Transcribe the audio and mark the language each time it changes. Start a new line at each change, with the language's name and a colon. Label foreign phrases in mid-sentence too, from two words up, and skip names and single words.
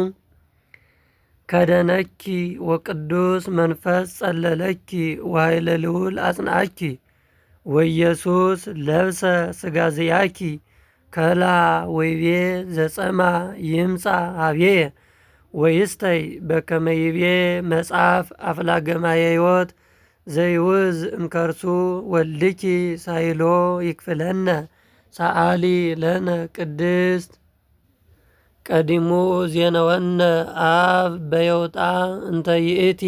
Geez: ከደነኪ ወቅዱስ መንፈስ ጸለለኪ ወኃይለ ልዑል አጽንዓኪ ወኢየሱስ ለብሰ ሥጋ ዘያኪ ከላ ወይቤ ዘጸማ ይምጻ ሀቤየ ወይስተይ በከመ ይቤ መጽሐፍ አፍላገ ማየ ሕይወት ዘይውዝ እምከርሱ ወልድኪ ሳይሎ ይክፍለነ ሰአሊ ለነ ቅድስት ቀዲሙ ዜነወነ አብ በየውጣ እንተ ይእቲ